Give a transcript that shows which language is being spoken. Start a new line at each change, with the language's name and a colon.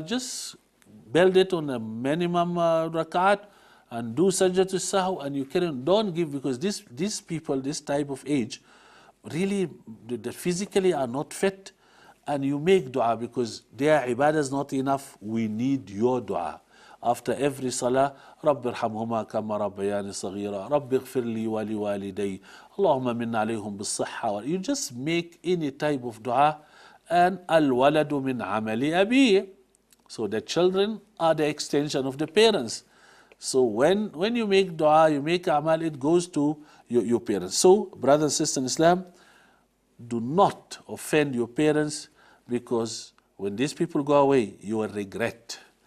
English: Just build it on a minimum rakat and do sajda to sahw, and you can don't give, because these people, this type of age, really they physically are not fit, and you make dua because their ibadah is not enough. We need your dua. After every salah,
Arabic: رَبِّ ارْحَمْهُمَا كَمَا رَبَّيَانِي صَغِيرًا رَبِّ اغْفِرْ لِي وَلِوَالِدَيَّ اللَّهُمَّ مِنْ عَلَيْهِمْ بِالصِّحَّةِ.
English: You just make any type of dua, and
Arabic: الْوَلَدُ مِنْ عَمَلِ أَبِيهِ.
English: So the children are the extension of the parents. So when you make dua, you make amal, it goes to your parents. So brothers and sisters in Islam, do not offend your parents, because when these people go away, you will regret.